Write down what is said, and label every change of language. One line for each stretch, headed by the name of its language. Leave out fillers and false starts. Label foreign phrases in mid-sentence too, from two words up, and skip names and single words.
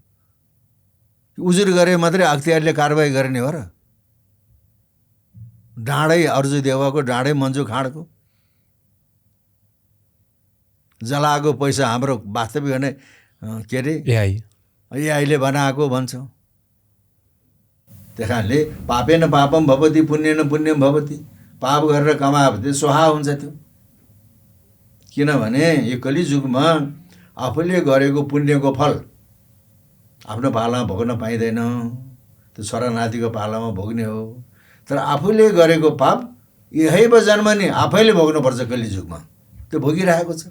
Nepali: उजुर गरे मात्रै अख्तियारले कारवाही गर्ने हो र? डाँडै अर्जु देवाको, डाँडै मन्जु खाँडको। जलाएको पैसा हाम्रो वास्तविक भने के अरे एआईले बनाएको भन्छौँ। त्यस कारणले
Sanskrit: पापेन पापम भवति पुण्येन पुण्यम भवति।
Nepali: पाप गरेर कमायो भने स्वाहा हुन्छ त्यो। किनभने यो कलिजुगमा आफूले गरेको पुण्यको फल आफ्नो पालामा भोग्न पाइँदैन, त्यो छोरा नातिको पालामा भोग्ने हो। तर आफूले गरेको पाप यही जन्मने आफैले भोग्नुपर्छ कलिजुगमा, त्यो भोगिरहेको छ।